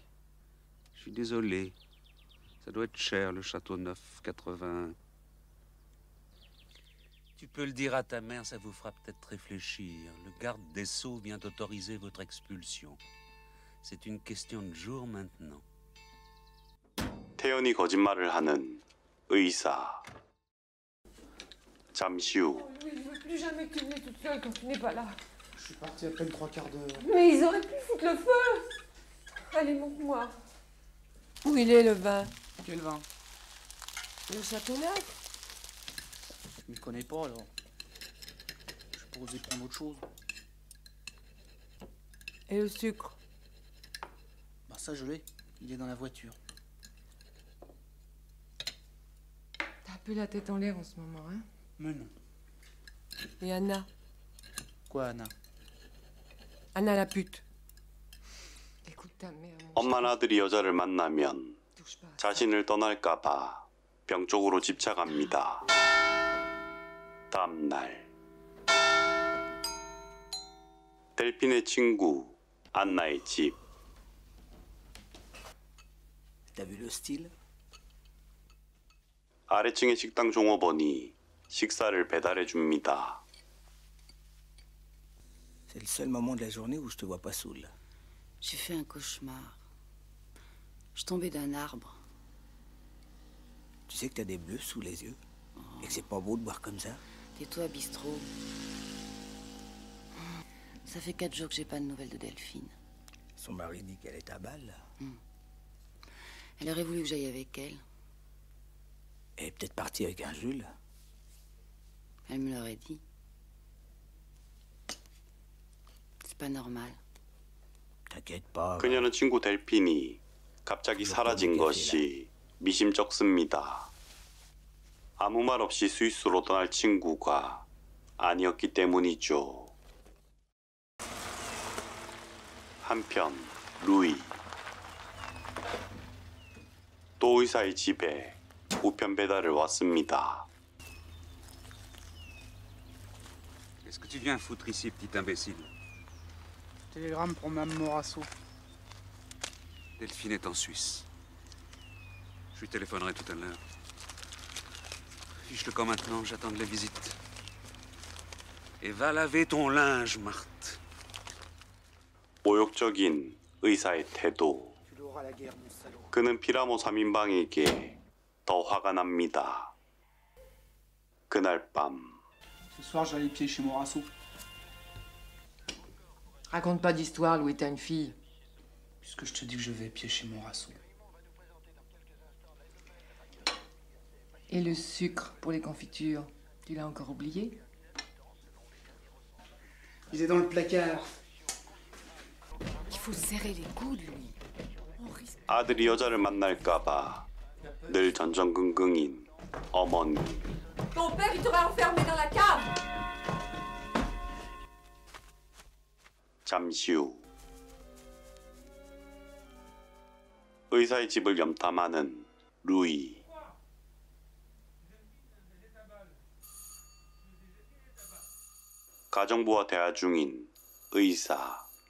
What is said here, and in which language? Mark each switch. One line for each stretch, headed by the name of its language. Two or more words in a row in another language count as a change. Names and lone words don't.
French: Je suis désolé. Ça doit être cher, le Châteauneuf 81. Tu peux le dire à ta mère, ça vous fera peut-être réfléchir. Le garde des Sceaux vient d'autoriser votre expulsion. C'est une question de jours maintenant.
Korean: 태연이 거짓말을 하는 의사. 잠시 후
French: Je ne veux plus jamais que tu viennes toute seule quand tu n'es pas là. Je suis parti à peine 3/4 d'heure. Mais ils auraient pu foutre le feu. Allez, montre-moi. Où il est, le vin? Quel vin? Le Châteauneuf. Je m'y connais pas, alors. Je peux oser prendre autre chose. Et le sucre? Ça, je l'ai. Il est dans la voiture. T'as un peu la tête en l'air en ce moment, hein? Mais non. Et Anna? Quoi, Anna? Anna la pute. Écoute ta mère.
Korean: 엄만 아들이 여자를 만나면 자신을 떠날까봐 병 쪽으로 집착합니다. 다음 날 델핀의 친구 안나의 집.
French: T'as vu le style?
Korean: 아래층의 식당 종업원이 식사를 배달해 줍니다.
French: C'est le seul moment de la journée où je te vois pas saoul. J'ai fait un cauchemar. Je tombais d'un arbre. Tu sais que t'as des bleus sous les yeux? Et que c'est pas beau de boire comme ça? Tais-toi, bistrot. Ça fait 4 jours que j'ai pas de nouvelles de Delphine. Son mari dit qu'elle est à balle. Elle aurait voulu que j'aille avec elle. Elle est peut-être partie avec un Jules. Elle me l'aurait dit. C'est pas normal. T'inquiète pas.
Korean: 그녀는 친구 델핀이 갑자기 사라진 것이 미심쩍습니다. 아무 말 없이 스위스로 떠날 친구가 아니었기 때문이죠. 한편 루이 또 의사의 집에 우편 배달을 왔습니다.
French: Qu'est-ce que tu viens foutre ici, petit imbécile? Télégramme pour Mme Morasso. Delphine est en Suisse. Je lui téléphonerai tout à l'heure. Fiche-le quand maintenant, j'attends de la visite. Et va laver ton linge, Marthe.
Korean: 모욕적인 의사의 태도.
French: Tu l'auras la guerre, mon salaud.
Korean: 그는 피라모 3인방에게 더 화가 납니다. 그날 밤
French: Ce soir, j'allais pied chez Morasso. Raconte pas d'histoire, Louis, t'as une fille. Puisque je te dis que je vais pied chez Morasso. Et le sucre pour les confitures, tu l'as encore oublié? Il est dans le placard. Il faut serrer les coudes, Louis. On risque...
Korean: 아들이 여자를 만날까봐 늘 전전긍긍인 어머니.
French: Ton père, il t'aurait enfermé dans la cave!
Korean: 잠시 후 의사의 집을 염탐하는 루이. 가정부와 대화 중인 의사.